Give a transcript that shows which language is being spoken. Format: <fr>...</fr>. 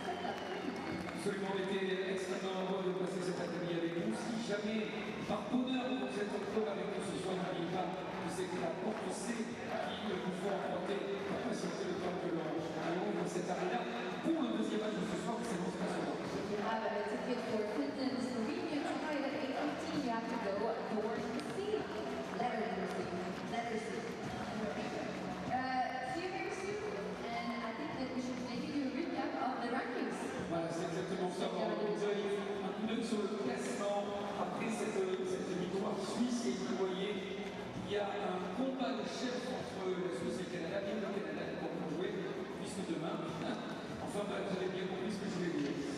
<fr>Absolument, on était extrêmement heureux de passer cet après-midi avec vous. Si jamais, par bonheur, vous êtes encore avec nous ce soir, n'oubliez pas que c'est la porte C qui vous faut emporter pour patienter le temps que l'on allonge cette arena pour le deuxième match de ce soir, c'est notre national.</fr> <en>If you have a ticket for Finland, Slovenia tonight at 8:15, you have to go door C. Letter C. Letter C. See you very soon, and I think that we should maybe do a recap of the rankings.</en> <fr>Voilà, c'est exactement ça. On va un coup d'œil sur le classement après cette victoire suisse. Et vous le voyez, il y a un combat de chef entre la Suisse et le Canada. Et le Canada qui va jouer, puisque demain, enfin, vous avez bien compris ce que je voulais dire.</fr>